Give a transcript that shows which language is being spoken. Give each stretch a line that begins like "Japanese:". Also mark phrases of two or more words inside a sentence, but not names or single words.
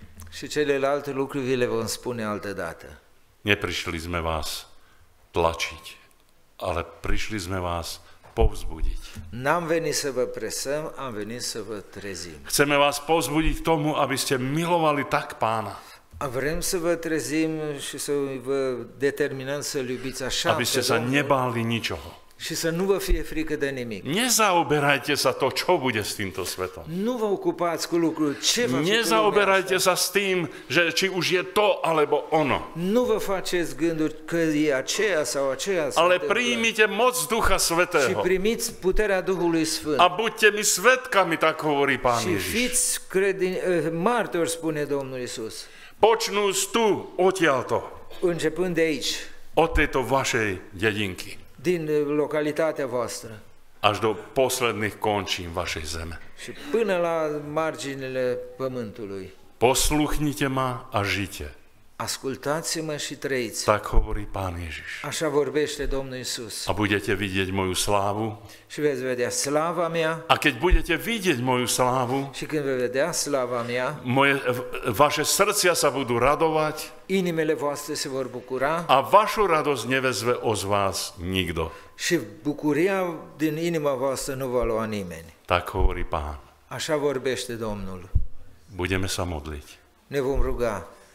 Romanian: și celelalte lucruri vi le vom spune altă dată.
Slovak: Neprišli sme vás tlačiť, ale prišli sme vás povzbudiť.
Romanian: N-am venit să vă presăm, am venit să vă trezim.
Slovak: Chceme vás povzbudiť k tomu, aby ste milovali tak Pána,
Romanian: Vrem să vă trezim și să vă determinăm să-L iubiți așa
Slovak: aby ste
Romanian: pe
Slovak: sa
Romanian: Domnul
Slovak: nebáli ničoho.
Romanian: și să nu vă fie frică de nimic.
Slovak: Nezaoberajte sa to, čo bude s týmto svetom.
Romanian: Nu vă ocupați cu lucruri ce va fi cu lumea
Slovak: Nezaoberajte
Romanian: asta.
Slovak: sa s tým, že či už je to alebo ono.
Romanian: Nu vă faceți gânduri că e aceea sau aceea se
Slovak: Ale
Romanian: întâmplă.
Slovak: príjmite moc Ducha
Romanian: Și
Slovak: Svätého.
Romanian: primiți puterea Duhului Sfânt.
Slovak: A buďte mi svetkami, tak hovorí Pán
Romanian: Și
Slovak: Ježiš.
Romanian: fiți martori, spune Domnul Iisus,
Slovak: Počnúc tu, odtiaľto,
Romanian: începând de aici,
Slovak: od tejto vašej dedinky,
Romanian: din localitatea voastră
Slovak: až do posledných končín vašej zeme.
Romanian: și până la marginile pământului.
Slovak: Posluchnite ma a žite.
Romanian: Ascultați-mă și trăiți.
Slovak: Tak hovorí Pán Ježiš.
Romanian: Așa vorbește Domnul Iisus.
Slovak: A budete vidieť moju slávu.
Romanian: Și veți vedea slava mea
Slovak: A keď budete vidieť moju slávu,
Romanian: și când veți vedea slava mea,
Slovak: vaše srdcia sa budú radovať
Romanian: inimile voastre se vor bucura
Slovak: a vašu radosť nevezve od vás nikto.
Romanian: și bucuria din inima voastră nu va lua nimeni.
Slovak: Tak hovorí Pán.
Romanian: Așa vorbește Domnul.
Slovak: Budeme sa modliť.
Romanian: Ne vom ruga.